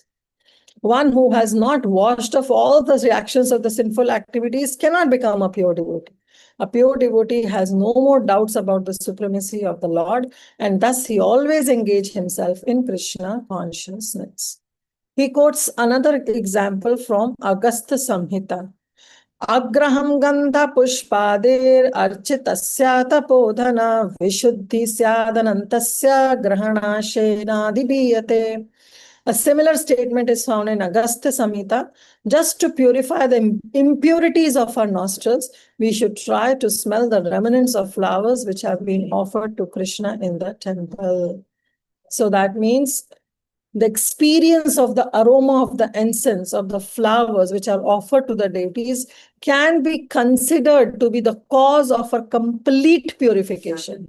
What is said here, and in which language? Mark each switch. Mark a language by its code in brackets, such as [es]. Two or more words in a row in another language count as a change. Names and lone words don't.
[en] One who has not washed off all the reactions of the sinful activities cannot become a pure devotee. A pure devotee has no more doubts about the supremacy of the Lord, and thus he always engages himself in Krishna consciousness. He quotes another example from Agastha Samhita. [sa] Agraham gandha pushpadir architasya tapodhana vishuddhi syadanantasya grahana shenadibiyate. [en] A similar statement is found in Agastya Samhita. Just to purify the impurities of our nostrils, we should try to smell the remnants of flowers which have been offered to Krishna in the temple. So that means the experience of the aroma of the incense, of the flowers which are offered to the deities, can be considered to be the cause of a complete purification.